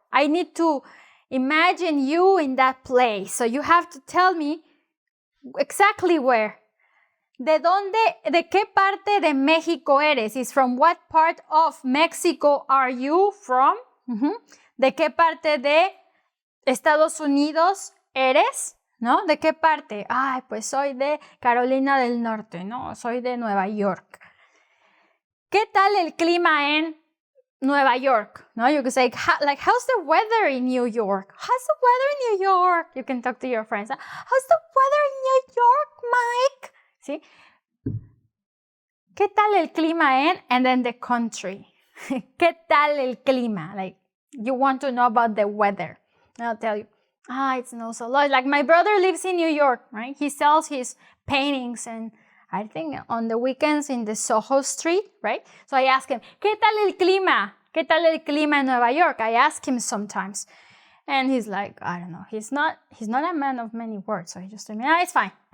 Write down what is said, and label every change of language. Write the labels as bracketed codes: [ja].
[en] I need to imagine you in that place. So you have to tell me exactly where. [es] ¿De qué parte de México eres? [en] Is from what part of Mexico are you from? [es] ¿De qué parte de Estados Unidos eres? ¿No? ¿De qué parte? Ay, pues soy de Carolina del Norte, ¿no? Soy de Nueva York. ¿Qué tal el clima en Nueva York? [en] No, you can say, how's the weather in New York? How's the weather in New York? You can talk to your friends. How's the weather in New York, Mike? [es] ¿Sí? ¿Qué tal el clima en? [en] And then the country. ¿Qué tal el clima? Like, you want to know about the weather. And I'll tell you, it snows a lot. Like, my brother lives in New York, right? He sells his paintings and I think on the weekends in the Soho Street, right? So I ask him, [es] ¿qué tal el clima? ¿Qué tal el clima en Nueva York? [en] I ask him sometimes. And he's like, I don't know. He's not a man of many words. So he just told me, it's fine.